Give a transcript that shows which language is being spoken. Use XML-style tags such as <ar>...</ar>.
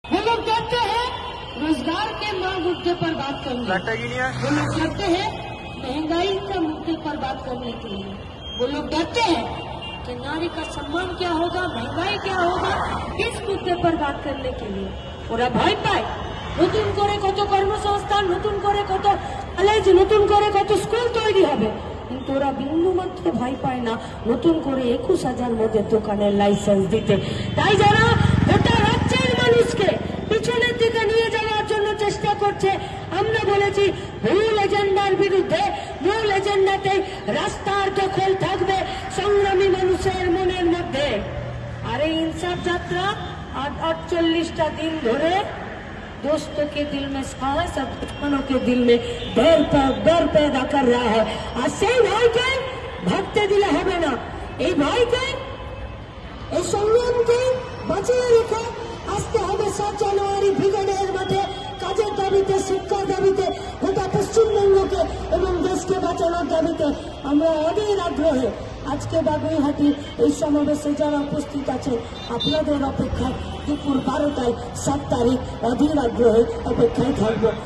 <hi>रोजगार के मांग मुद्दे पर बात करने, वो लोग डरते हैं महंगाई का मुद्दे पर बात करने के लिए, वो लोग डरते हैं कि नारी का सम्मान क्या होगा, महंगाई क्या होगा, इस मुद्दे पर बात करने के लिए</hi> <bn>ওরা ভয় পায়। নতুন করে কত কর্মসংস্থান, নতুন করে কত কলেজ, নতুন করে কত স্কুল তৈরি হবে, কিন্তু ওরা বিন্দু মাত্র ভয় পায় না নতুন করে 21,000 মদের দোকানের লাইসেন্স দিতে। তাই যারা গোটা রাজ্যের মানুষকে পিছনের দিকে নিয়ে যাওয়ার জন্য চেষ্টা করছে, আমরা বলেছি মূল এজেন্ডার বিরুদ্ধে, মূল এজেন্ডাতে রাস্তার দখল থাকবে সংগ্রামী মানুষের মনের মধ্যে। আর এই ইনসাফ যাত্রা 48টা दिन ধরে</bn> <hi>दोस्तों के दिल में साहस और दुश्मनों के दिल में डर पैदा कर रहा है।</hi> <bn>আর সেই ভয়কে ভাগতে দিলে হবে না। এই ভয়কে, এই সংগ্রামকে বাঁচিয়ে রেখে আসতে হবে 7 জানুয়ারি ব্রিগেডের মাঠে কাজের দাবিতে, শিক্ষার দাবিতে, গোটা পশ্চিমবঙ্গকে এবং দেশকে বাঁচানোর দাবিতে। আমরা অধীর আগ্রহে আজকে বাগুইহাটির এই সমাবেশে যারা উপস্থিত আছেন আপনাদের অপেক্ষায় দুপুর 12টায় 7 তারিখ অধীর আগ্রহে অপেক্ষায় থাকবো।</bn>